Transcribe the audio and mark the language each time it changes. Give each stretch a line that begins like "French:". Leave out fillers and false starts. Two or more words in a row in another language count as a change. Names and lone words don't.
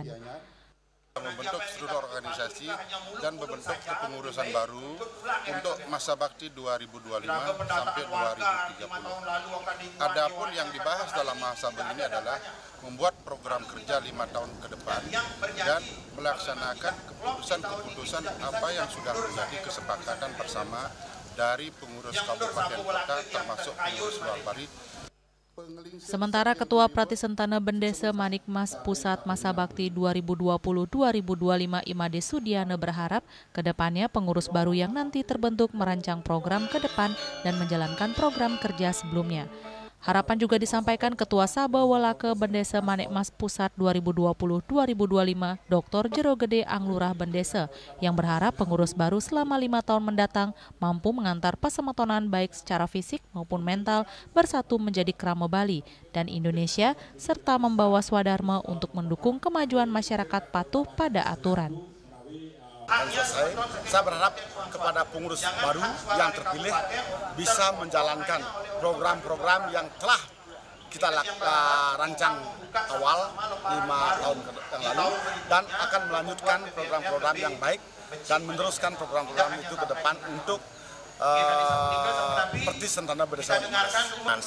Indonesian: Membentuk struktur organisasi dan membentuk kepengurusan baru untuk masa bakti 2025 sampai 2030. Adapun yang dibahas dalam Mahasaba ini adalah membuat program kerja 5 tahun ke depan dan melaksanakan keputusan-keputusan apa yang sudah menjadi kesepakatan bersama dari pengurus kabupaten kota termasuk pengurus luar Bali. Sementara Ketua Pratisentana Bendesa Manikmas Pusat Masa Bakti 2020-2025 Imade Sudiana berharap kedepannya pengurus baru yang nanti terbentuk merancang program ke depan dan menjalankan program kerja sebelumnya. Harapan juga disampaikan Ketua Sabah Walake Bendesa Manikmas Pusat 2020-2025 Dr. Jero Gede Anglurah Bendesa yang berharap pengurus baru selama 5 tahun mendatang mampu mengantar pasametonan baik secara fisik maupun mental bersatu menjadi Krama Bali dan Indonesia serta membawa swadharma untuk mendukung kemajuan masyarakat patuh pada aturan. Saya berharap kepada pengurus baru yang terpilih bisa menjalankan program-program yang telah kita rancang awal 5 tahun yang lalu dan akan melanjutkan program-program yang baik dan meneruskan program-program itu ke depan untuk Pratisentana Bendesa Manikmas.